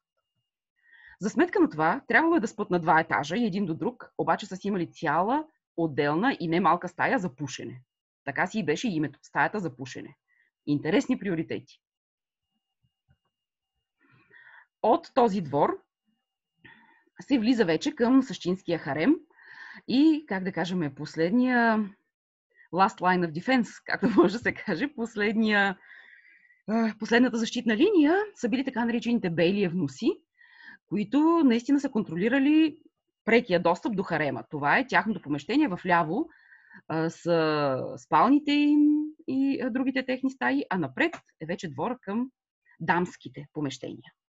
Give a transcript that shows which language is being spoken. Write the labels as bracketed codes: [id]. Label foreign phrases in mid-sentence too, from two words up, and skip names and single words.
[bg] За сметка на това, трябвало е да спят на 2 етажа и един до друг, обаче са си имали цяла отделна и немалка стая за пушене. Така си и беше името – стаята за пушене. Интересни приоритети. От този двор се влиза вече към същинския харем и, как да кажем, последния [en] last line of defense, [bg] както може да се каже, последната защитна линия са били така наречените бейлиев внуси, които наистина са контролирали прекия достъп до харема. Това е тяхното помещение. Вляво са спалните им и другите техни стаи, а напред е вече двора към дамските помещения.